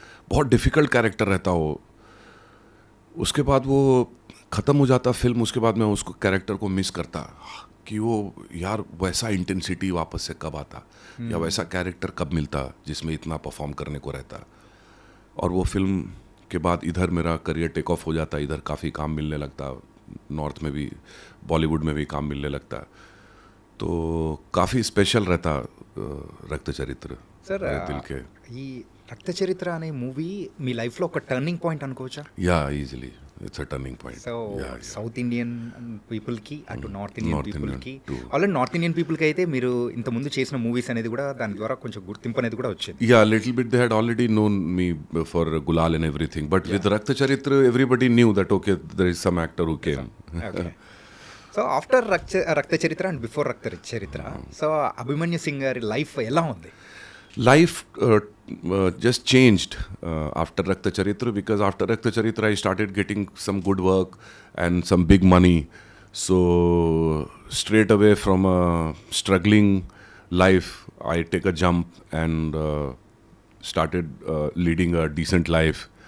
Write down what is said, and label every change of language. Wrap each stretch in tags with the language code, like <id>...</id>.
<hi>बहुत difficult character रहता वो. उसके बाद वो ख़त्म हो जाता फिल्म, उसके बाद मैं उसको कैरेक्टर को मिस करता कि वो यार वैसा इंटेंसिटी वापस से कब आता या वैसा कैरेक्टर कब मिलता जिसमें इतना परफॉर्म करने को रहता. और वो फिल्म के बाद इधर मेरा करियर टेक ऑफ हो जाता, इधर काफ़ी काम मिलने लगता, नॉर्थ में भी, बॉलीवुड में भी काम मिलने लगता. तो काफ़ी स्पेशल रहता रक्त चरित्र</hi> <te>సార్</te> <hi>मेरे दिल के.</hi> <te>ఈ రక్త చరిత్ర అనే మూవీ మీ లైఫ్లో ఒక టర్నింగ్ పాయింట్ అనుకోవచ్చా?</te> <en>Yeah easily it's a turning point.</en> <te>So south Indian పీపుల్కి అటు నార్త్ ఇండియన్</te> <en>North Indian</en> <te>పీపుల్కి,</te> <en>too.</en> <te>ఆల్రెడీ నార్త్ ఇండియన్ పీపుల్కి అయితే మీరు ఇంతకుముందు చేసిన మూవీస్ అనేది కూడా దాని ద్వారా కొంచెం గుర్తింపు అనేది కూడా వచ్చింది.</te> <en>Yeah, a little bit they had already known me for Gulal and everything, but with Rakta Charitra everybody knew that okay, there is some actor who came. Okay.</en> <te>So after రక్త చరిత్ర అండ్ బిఫోర్ రక్త చరిత్ర, so Abhimanyu Singh గారి life ఎలా ఉంది?</te> <en>Life just changed after Rakta Charitra, because after Rakta Charitra I started getting some good work and some big money. So straight away from a struggling life I take a jump and started leading a decent life.</en>